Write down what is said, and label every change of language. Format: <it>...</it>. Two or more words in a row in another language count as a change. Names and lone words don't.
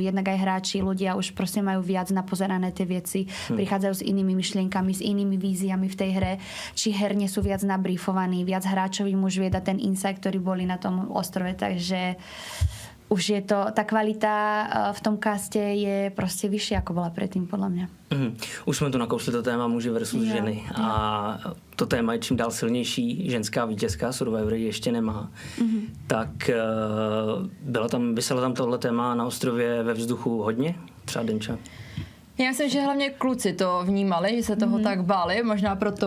<sk>Jednak aj hráči, ľudia už proste majú viac napozerané tie veci, prichádzajú s inými myšlienkami, s inými víziami v tej hre, či herne sú viac nabrífovaní, viac hráčov im už vie dať ten insight, ktorý boli na tom ostrove, takže už je to, tá kvalita v tom kaste je</sk> <cs>prostě vyšší,</cs> <sk>ako bola predtým, podľa mňa.</sk> <cs>Už jsme tu nakousli to téma muži versus ženy. A to téma je čím dál silnější. Ženská vítězka Survivor ještě nemá. Tak vyselo tam tohle téma na ostrově ve vzduchu hodně? Třeba Denča? Já myslím, že hlavně kluci to vnímali, že se toho tak báli, možná proto...</cs>